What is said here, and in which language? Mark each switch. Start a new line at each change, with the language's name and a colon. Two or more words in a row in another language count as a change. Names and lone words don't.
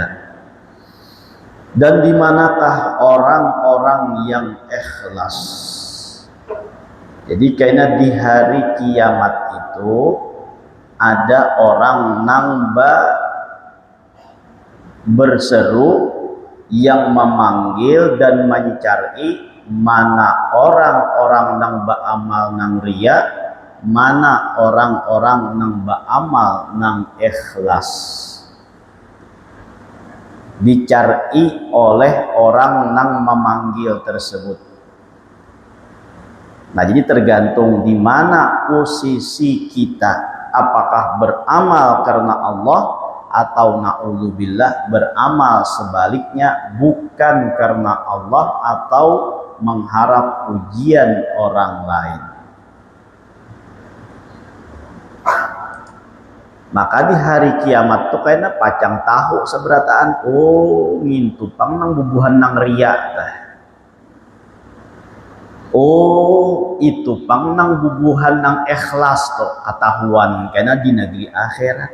Indonesian: Dan di manakah orang-orang yang ikhlas?
Banjar: Jadi karena di hari kiamat itu ada orang nangba berseru yang memanggil dan mencari mana orang-orang nang beramal nang ria, mana orang-orang nang beramal nang ikhlas. Dicari oleh orang nang memanggil tersebut.
Indonesian: Nah, jadi tergantung di mana posisi kita, apakah beramal karena Allah atau na'udzubillah beramal sebaliknya bukan karena Allah atau mengharap pujian orang lain.
Banjar: Maka di hari kiamat tuh kayaknya pacang tahu seberataan, oh ngintupang nang bubuhan nang ria tah. Oh itu pang nang bubuhan nang ikhlas tuh katahuan karena di negeri akhirat.